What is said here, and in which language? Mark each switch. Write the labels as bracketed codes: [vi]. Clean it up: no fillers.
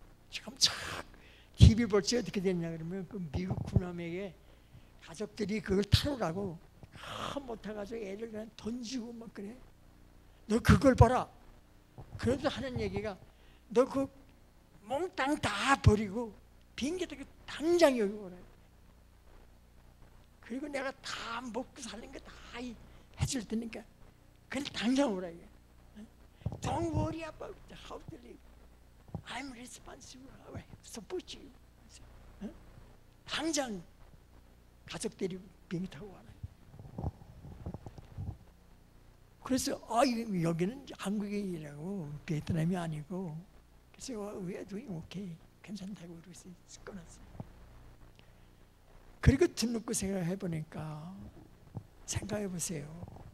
[ko] 지금 착 TV 볼 때 어떻게 됐냐 그러면 그 미국 군함에게 가족들이 그걸 타러라고 못 타가지고 애를 그냥 던지고 막 그래. 너 그걸 봐라. 그래도 하는 얘기가 너 그 몽땅 다 버리고 비행기 타고 당장 여기 오라. 그리고 내가 다 먹고 사는 거 다 해줄 테니까 그냥 당장 오라. [en] Don't worry about how to live. I'm responsible. I support you. [ko] 당장 가족들이 비행기 타고 와라. 그래서 여기는 한국이라고 베트남이 아니고 그래서 [en] we are doing okay. [ko] 괜찮다고 그래서 끊었어요. 그리고 듣고 생각해 보니까 생각해 보세요.